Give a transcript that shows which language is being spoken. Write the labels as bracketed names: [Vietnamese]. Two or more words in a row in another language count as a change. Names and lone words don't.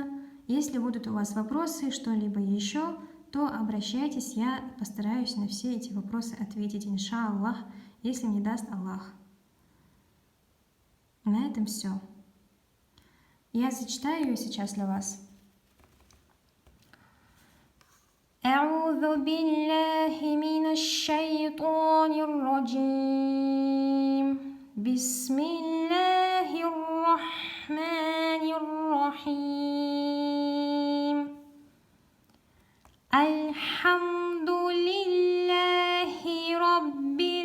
[Russian] Если будут у вас вопросы, что-либо еще, то обращайтесь, я постараюсь на все эти вопросы ответить, иншаллах, если мне даст Аллах. На этом все. Я зачитаю ее сейчас для вас. [Arabic] أعوذ بالله من الشيطان الرجيم بسم الله الرحمن الرحيم الحمد لله رب